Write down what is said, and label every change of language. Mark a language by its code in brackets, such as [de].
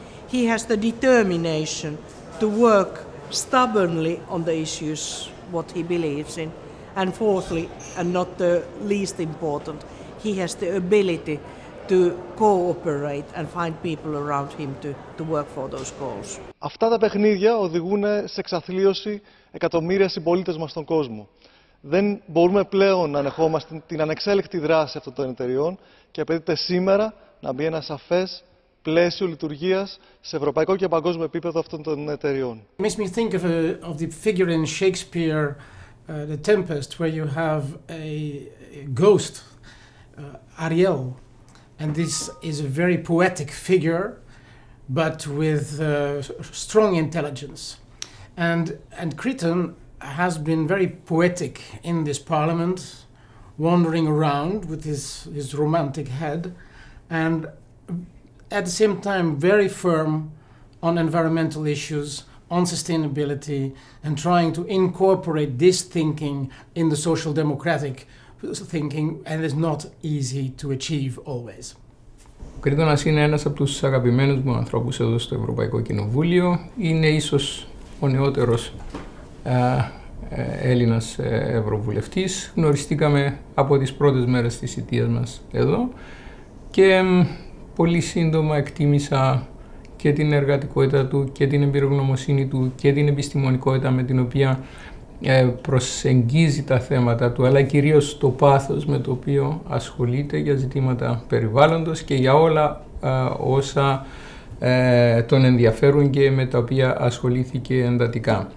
[en] He has the determination to work stubbornly on the issues what he believes in. And fourthly, and not the least important, he has the ability to cooperate and find people around him to work for those goals. [el] Αυτά τα παιχνίδια οδηγούν σε εξαθλίωση εκατομμύρια συμπολίτες μας στον κόσμο. Δεν μπορούμε πλέον να ανεχόμαστε την ανεξέλεκτη δράση αυτών των εταιριών και απαιτείται σήμερα να μπει ένα σαφές πλαίσιο λειτουργίας σε ευρωπαϊκό και παγκόσμιο επίπεδο αυτών των εταιριών. [en] It makes me think of the figure in Shakespeare, The Tempest, where you have a ghost, Ariel, and this is a very poetic figure, but with strong intelligence. And Creton has been very poetic in this parliament, wandering around with his romantic head, and at the same time very firm on environmental issues, on sustainability, and trying to incorporate this thinking in the social democratic thinking, and it's not easy to achieve always. [el] Ο Κρήτονας είναι ένας από τους αγαπημένους μου ανθρώπους εδώ στο Ευρωπαϊκό Κοινοβούλιο. Είναι ίσως ο νεότερος Έλληνας Ευρωβουλευτής. Γνωριστήκαμε από τις πρώτες μέρες της θητείας μας εδώ και πολύ σύντομα εκτίμησα και την εργατικότητα του και την εμπειρογνωμοσύνη του και την επιστημονικότητα με την οποία προσεγγίζει τα θέματα του, αλλά κυρίως το πάθος με το οποίο ασχολείται για ζητήματα περιβάλλοντος και για όλα όσα τον ενδιαφέρουν και με τα οποία ασχολήθηκε εντατικά.